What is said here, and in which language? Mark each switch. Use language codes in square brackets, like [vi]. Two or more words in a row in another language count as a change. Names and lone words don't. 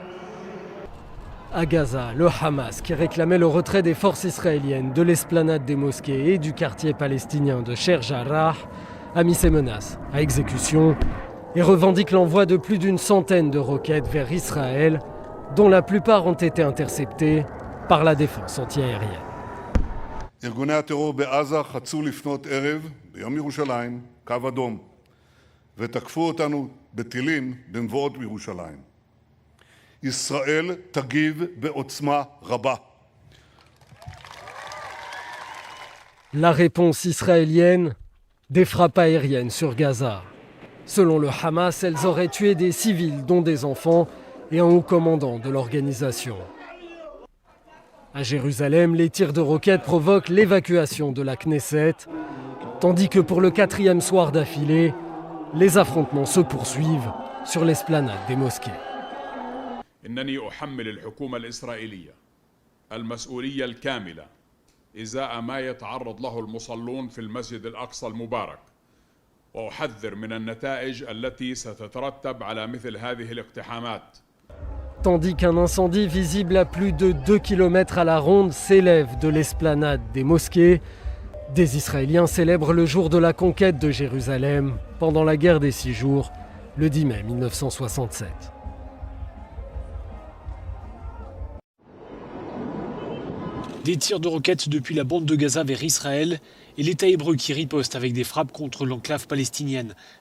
[fr] À Gaza, le Hamas, qui réclamait le retrait des forces israéliennes de l'esplanade des mosquées et du quartier palestinien de Sheikh Jarrah, a mis ses menaces à exécution et revendique l'envoi de plus d'une centaine de roquettes vers Israël, dont la plupart ont été interceptées par la défense antiaérienne. [he] ארגוני הטרור בעזה חצו לפנות ערב ביום ירושלים קו אדום ותקפו אותנו בטילים במבואות בירושלים. ישראל תגיב בעוצמה רבה. [fr] La réponse israélienne, des frappes aériennes sur Gaza. Selon le Hamas, elles auraient tué des civils, dont des enfants, et un haut commandant de l'organisation. À Jérusalem, les tirs de roquettes provoquent l'évacuation de la Knesset, tandis que pour le 4e soir d'affilée, les affrontements se poursuivent sur l'esplanade des mosquées. [ar] إنني أحمل الحكومة الإسرائيلية المسؤولية الكاملة إزاء ما يتعرض له المصلون في المسجد الأقصى المبارك وأحذر من النتائج التي ستترتب على مثل هذه الاقتحامات. [fr] Tandis qu'un incendie visible à plus de 2 km à la ronde s'élève de l'esplanade des mosquées, des Israéliens célèbrent le jour de la conquête de Jérusalem pendant la guerre des 6 jours, le 10 mai 1967. Des tirs de roquettes depuis la bande de Gaza vers Israël et l'État hébreu qui riposte avec des frappes contre l'enclave palestinienne.